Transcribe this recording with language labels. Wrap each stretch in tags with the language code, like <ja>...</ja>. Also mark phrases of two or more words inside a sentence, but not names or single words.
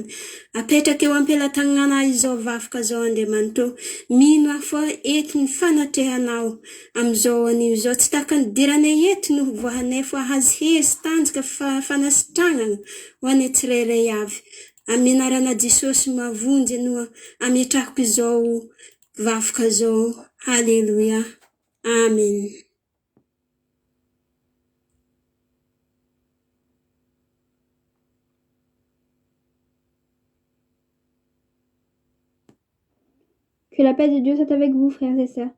<mg>Apetraka eo am-pelatanana izao vavaka zao Andriamanitro, mino aho eto ny fanatrehanao amin'izao anio izao, tsy taka ny diranay eto no voahanay fa hazy hery sy tanjaka fanasitranana ho anay tsirairay avy. amin'ny anarana Jesosy mavonjy no ametrahako izao vafoka izao.</mg> <fr>Alléluia. Amen. Que la paix de Dieu soit avec vous, frères et sœurs.</fr>